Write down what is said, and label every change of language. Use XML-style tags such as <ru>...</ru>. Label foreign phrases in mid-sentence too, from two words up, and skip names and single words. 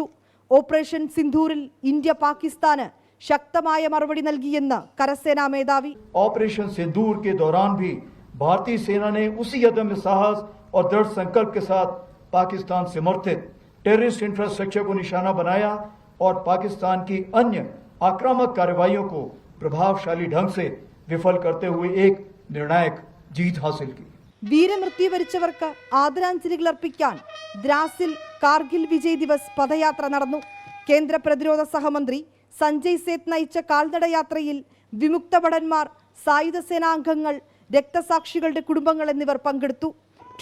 <ml>ഓപ്പറേഷൻ സിന്ദൂറിൽ ഇന്ത്യ പാകിസ്ഥാന് ശക്തമായ മറുപടി നൽകിയെന്ന് കരസേനാ മേധാവി.</ml> <hi>ऑपरेशन सिंदूर के दौरान भी भारतीय सेना ने उसी अदम्य साहस और दृढ़ संकल्प के साथ पाकिस्तान से समर्थित</hi> <en>terrorist infrastructure</en> <hi>को निशाना बनाया और पाकिस्तान की अन्य आक्रामक कार्रवाइयों को प्रभावशाली ढंग से विफल करते हुए एक निर्णायक जीत हासिल की.</hi> <ml>വീരമൃത്യു വരിച്ചവർക്ക് ആദരാഞ്ജലികൾ അർപ്പിക്കാൻ ദ്രാസിൽ കാർഗിൽ വിജയ് ദിവസ് പദയാത്ര നടന്നു. കേന്ദ്ര പ്രതിരോധ സഹമന്ത്രി സഞ്ജയ് സേത്ത് നയിച്ച കാൽനടയാത്രയിൽ വിമുക്ത ഭടന്മാർ, സായുധ സേനാംഗങ്ങൾ, രക്തസാക്ഷികളുടെ കുടുംബങ്ങൾ എന്നിവർ പങ്കെടുത്തു.</ml>